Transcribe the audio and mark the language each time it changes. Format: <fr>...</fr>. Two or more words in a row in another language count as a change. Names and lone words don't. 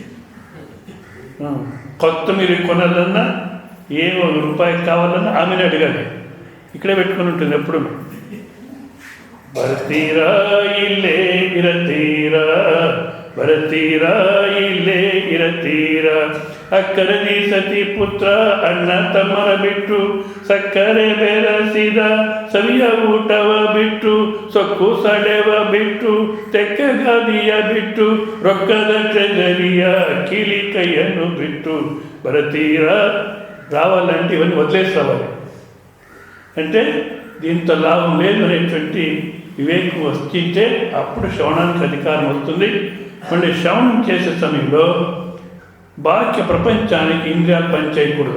<te>కొత్త మీరు కొనాలన్నా, ఏమో రూపాయి కావాలన్నా ఆమెను అడగాలి. ఇక్కడే పెట్టుకుని ఉంటుంది ఎప్పుడు.</te> <kn>ಬರತೀರಾ ಇಲ್ಲೇ ಇರತೀರಾ ಅಕ್ಕರದಿ ಸತಿ ಪುತ್ರ ಅಣ್ಣ ತಮ್ಮರ ಬಿಟ್ಟು ಸಕ್ಕರೆ ಬೆರಸಿದ ಸವಿಯ ಊಟವ ಬಿಟ್ಟು ಸೊಕ್ಕು ಸಡೆವ ಬಿಟ್ಟು ತೆಕ್ಕ ಗಾದಿಯ ಬಿಟ್ಟು ರೊಕ್ಕದ ಟ್ರೆಜರಿಯ ಕಿಲಿ ಕೈಯನ್ನು ಬಿಟ್ಟು</kn> <te>భరతీరా రావాలంటే ఇవన్నీ వదిలేసి రావాలి. అంటే దీంతో లాభం లేదు అనేటువంటి వివేకం వస్తుంటే అప్పుడు శ్రవణానికి అధికారం వస్తుంది. మళ్ళీ శ్రవణం చేసే సమయంలో బాహ్య ప్రపంచానికి ఇంద్రియాలు పనిచేయకూడదు.</te>